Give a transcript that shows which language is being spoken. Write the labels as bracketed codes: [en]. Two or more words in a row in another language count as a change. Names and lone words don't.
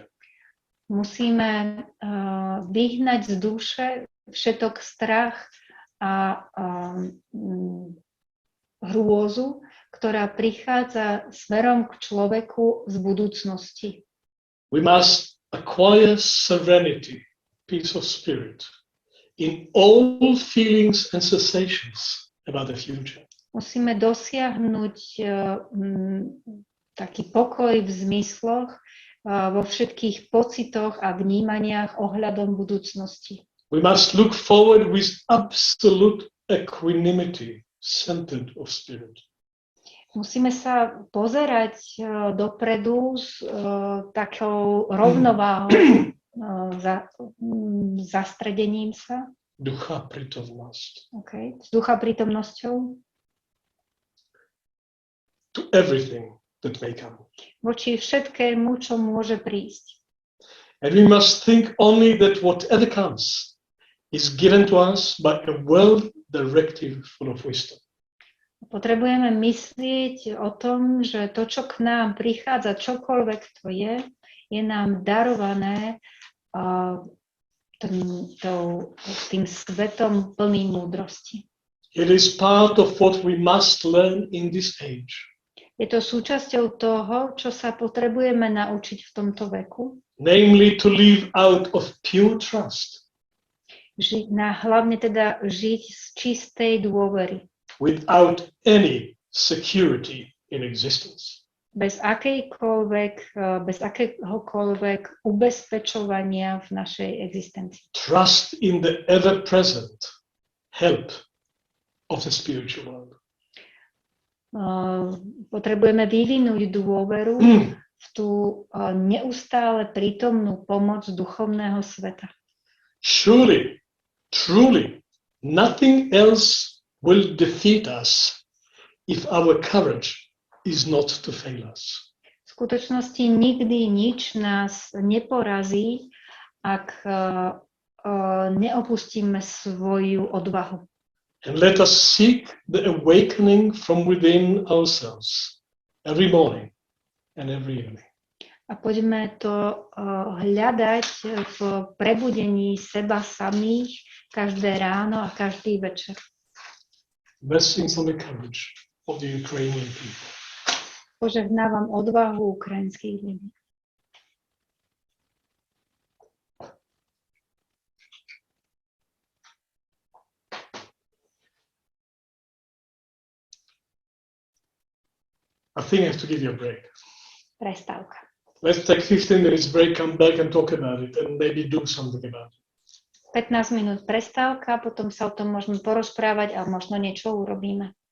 [sk] Musíme vyhnať z duše všetok strach a hrôzu ktorá prichádza smerom k človeku z budúcnosti. [en] We must acquire serenity, peace of spirit, in all feelings and sensations about the future. [sk] Musíme dosiahnuť taký pokoj v zmysloch, vo všetkých pocitoch a vnímaniach ohľadom budúcnosti. [en] We must look forward with absolute equanimity, centered of spirit. [sk] Musíme sa pozerať dopredu s takou rovnováhou, zastredením sa. Ducha prítomnosť. Okay. S ducha prítomnosťou. [en] To everything that may come. [sk] Voči všetkému, čo môže prísť. [en] And we must think only that whatever comes is given to us by a well-directed full of wisdom. [sk] Potrebujeme myslieť o tom, že to, čo k nám prichádza, čokoľvek to je nám darované tým svetom plným múdrosti. [en] It is part of what we must learn in this age. [sk] Je to súčasťou toho, čo sa potrebujeme naučiť v tomto veku. [en] Namely, to live out of pure trust. [sk] Hlavne teda žiť z čistej dôvery. [en] Without any security in existence. [sk] Bez akéhokoľvek ubezpečovania v našej existencii. [en] Trust in the ever-present help of the spiritual world. [sk] Potrebujeme vyvinúť dôveru v tú neustále prítomnú pomoc duchovného sveta. [en] Surely, truly, nothing else will defeat us if our courage is not to fail us. [sk] V skutočnosti nikdy nič nás neporazí, ak neopustíme svoju odvahu. [en] And let us seek the awakening from within ourselves every morning and every evening. [sk] A poďme to hľadať v prebudení seba samých každé ráno a každý večer. [en] Blessings on the courage of the Ukrainian people. [sk] Požehnávam odvahu ukrajinských ľudí. [en] I think I have to give you a break. [sk] Prestávka. [en] Let's take 15 minutes break, come back and talk about it and maybe do something about it. [sk] 15 minút prestávka, potom sa o tom môžeme porozprávať a možno niečo urobíme.